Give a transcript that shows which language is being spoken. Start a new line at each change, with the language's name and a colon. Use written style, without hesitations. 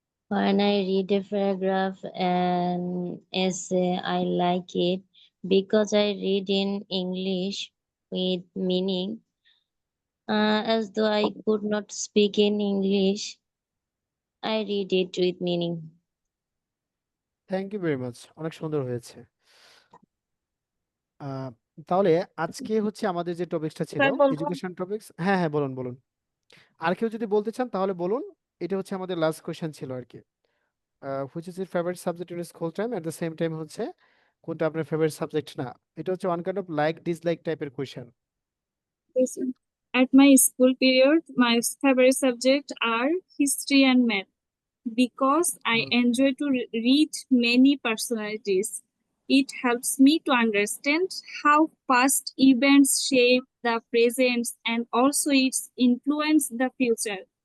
English: When I read a paragraph and essay, I like it because I read in English with meaning. As though I could not speak in English, I read it with meaning.
Bangla: Thank you very much, অনেক সুন্দর হয়েছে। আহ, তাহলে আজকে হচ্ছে আমাদের যে টপিকসটা ছিল sir বলবো? Education topics. হ্যাঁ হ্যাঁ, বলুন বলুন, আর কেউ যদি বলতে চান তাহলে বলুন। এটা হচ্ছে আমাদের লাস্ট কোশ্চেন ছিল আর কি,
English: which is your favourite subject in school time, at the same time
Bangla: হচ্ছে কোনটা আপনার ফেভারিট সাবজেক্ট না। এটা হচ্ছে
English: One kind of like dislike টাইপের question. Yes, sir. At my school period, my favorite subject are history and math. because I Mm. enjoy to read many personalities. It helps me to understand how past events shape the present and also its influence the future.